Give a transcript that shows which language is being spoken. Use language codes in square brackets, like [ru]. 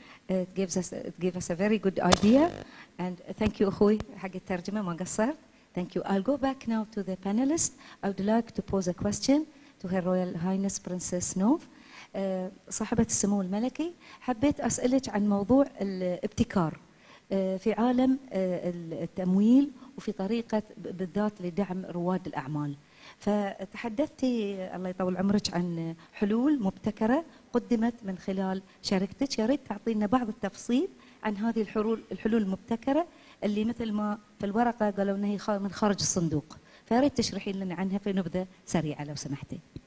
[en] It gave us a very good idea. And thank you, [ar] أخوي حق الترجمة ما قصرت. [en] Thank you. I'll go back now to the panelists. I would like to pose a question to Her Royal Highness Princess Nov. [ar] صاحبة السمو الملكي، حبيت أسألك عن موضوع الابتكار في عالم التمويل وفي طريقة بالذات لدعم رواد الأعمال. فتحدثتي الله يطول عمرك عن حلول مبتكرة قدمت من خلال شركتك، يا ريت تعطينا بعض التفصيل عن هذه الحلول المبتكرة اللي مثل ما في الورقة قالوا انها هي من خارج الصندوق، فيا ريت تشرحين لنا عنها في نبذة سريعة لو سمحتي.